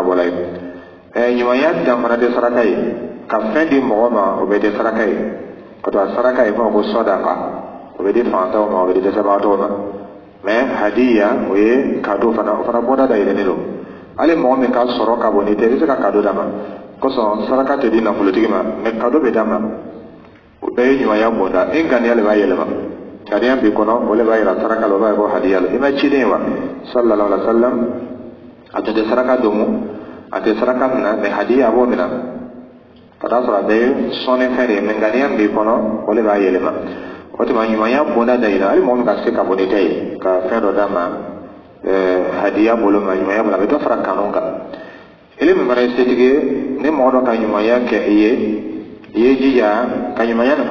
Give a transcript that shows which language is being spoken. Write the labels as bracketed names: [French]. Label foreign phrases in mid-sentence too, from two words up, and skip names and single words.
[Bambara] bɔla ye ɲumanya dan fana tɛ saraka ye ka fɛn di mɔgɔ ma o bɛ tɛ saraka ye o tuma saraka ye fɔ ko sɔdaqa o bɛ di fantanw ma o bɛ di dɛsɛbagatɔw ma mɛ hadiya o ye cadeau fana o fana bɔda da yɛlɛlen don hali mɔgɔ min ka sɔrɔ ka bon n'i tɛ i bɛ se ka cadeau d'a ma kosɔn saraka tɛ di nafolotigi ma mɛ cadeau bɛ d'a ma o bɛɛ ye ɲumanya bonda i ŋaniya de b'a yɛlɛma ŋaniya b'i kɔnɔ o de b'a yira saraka la o b'a yira ko hadiya la i ma ciden ye wa [Arabic] صلى الله عليه وسلم [Bambara] a tun tɛ saraka don a tɛ saraka minɛ mɛ hadiya a b'o minɛ ka taa sɔrɔ a bɛɛ ye sɔnni fɛn de ye mɛ ŋaniya b'i kɔnɔ o de b'a yɛlɛma o tuma ɲumanya bonda da yira hali mɔgɔ min ka se ka bɔ ni tɛ ye ka fɛn dɔ d'a ma hadiya bolo ma ɲumanya bolo a bɛ dɔ fara kanu kan ele min fana ye setigi ye ni mɔgɔ dɔ ka ɲumanya kɛ i ye jija ka ɲumanya nin